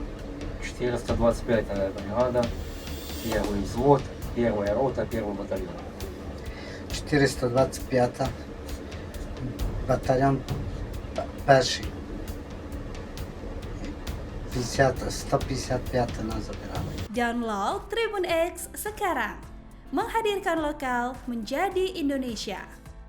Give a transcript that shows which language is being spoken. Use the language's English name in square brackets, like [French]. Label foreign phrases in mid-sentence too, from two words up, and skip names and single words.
[Russian] 425-я бригада, 1-й взвод, 1-я рота, 1-й батальон. [Ukrainian] 425 батальйон перший. 155 нас забирали. [Indonesian] Download Tribun X sekarang. Menghadirkan lokal menjadi Indonesia.